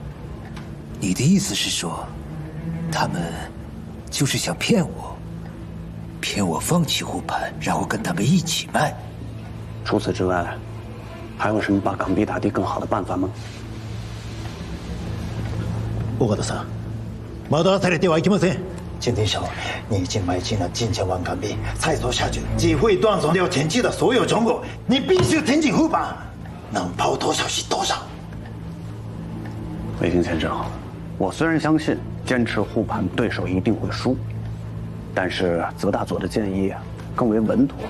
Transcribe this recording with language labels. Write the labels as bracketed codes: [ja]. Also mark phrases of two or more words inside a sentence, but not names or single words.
[zh] 你的意思是说？他们就是想骗我放弃护盘，然后跟他们一起卖。除此之外，还有什么把港币打低更好的办法吗？ [ja] 尾形さん、惑わされてはいけません。 [zh] 金鼎手，你已经买进了近千万港币，再做下去只会断送掉前期的所有成果。你必须挺进护盘，能抛多少是多少。魏京先生，我虽然相信坚持护盘对手一定会输，但是泽大佐的建议更为稳妥。